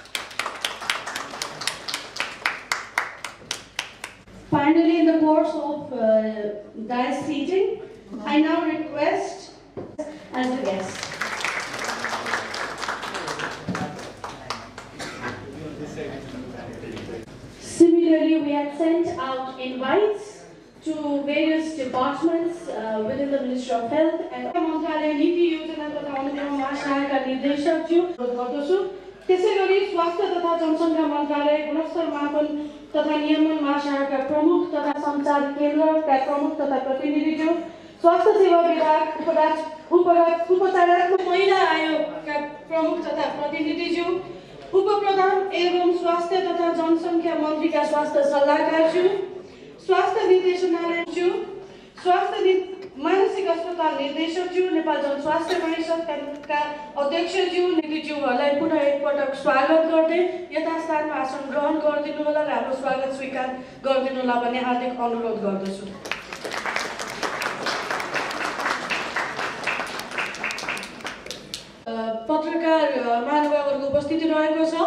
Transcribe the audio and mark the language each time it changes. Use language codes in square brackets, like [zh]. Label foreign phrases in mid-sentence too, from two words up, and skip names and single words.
[en] Finally, in the course of dais seating, I now request as the guest. Similarly, we have sent out invites to various departments within the Ministry of Health and Mantralaya Niti Yojana [ne] तथा अनुक्रममा सहायका निर्देशक ज्यू गर्दछु। त्यसैगरी स्वास्थ्य तथा जनसङ्ख्या मन्त्रालय गुणस्तर मापन तथा नियमन महाशाखाका प्रमुख तथा सञ्चार केन्द्रका प्रमुख तथा प्रतिनिधिज्यू, स्वास्थ्य सेवा विभाग उपचारात्मक महिला आयोगका प्रमुख तथा प्रतिनिधिज्यू, उपप्रधान एवं स्वास्थ्य तथा जनसङ्ख्या मन्त्रीका स्वास्थ्य सल्लाहकारज्यू, स्वास्थ्य निर्देशनालयज्यू, स्वास्थ्य मानसिक अस्पताल निर्देशकज्यू, नेपाल जनस्वास्थ्य परिषदका अध्यक्षज्यू, नीतिज्यूहरूलाई पुनः एकपटक स्वागत गर्दै यथास्थानमा आसन ग्रहण गरिदिनु होला र हाम्रो स्वागत स्वीकार गरिदिनु होला भन्ने हार्दिक अनुरोध गर्दछु। पत्रकार महानुभावहरूको उपस्थिति रहेको छ।